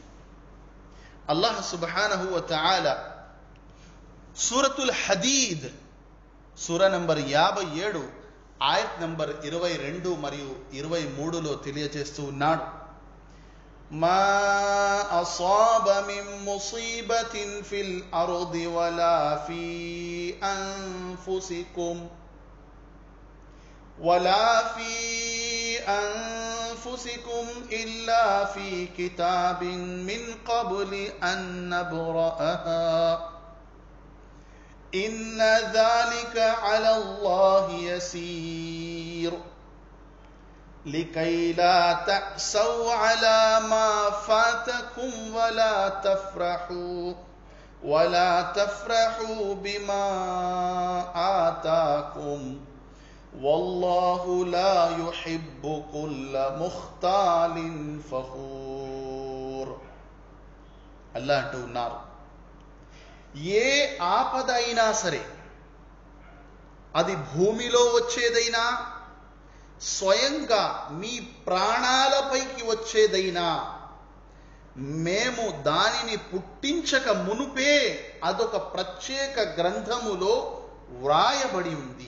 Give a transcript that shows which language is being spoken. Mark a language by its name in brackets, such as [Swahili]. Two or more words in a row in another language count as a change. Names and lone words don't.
[Arabic] الله سبحانه وتعالى [Telugu] సూరతుల్ హదీద్ సూర నంబర్ 57 ఆయత్ నంబర్ 22 మరియు 23లో తెలియజేస్తూ ఉన్నాడు, [Arabic] ما أصاب من مصيبة في الأرض ولا في أنفسكم إلا في كتاب من قبل أن نبرأها ఇన్న ذلك على الله يسير لكي لا تأسوا على ما فاتكم ولا تفرحوا بما آتاكم والله لا يحب كل مختال فخور. [Telugu] అల్లాహ్ అంటూ ఉన్నారు, ఏ ఆపద అయినా సరే, అది భూమిలో వచ్చేదైనా, స్వయంగా మీ ప్రాణాలపైకి వచ్చేదైనా, మేము దానిని పుట్టించక మునుపే అదొక ప్రత్యేక గ్రంథములో వ్రాయబడి ఉంది.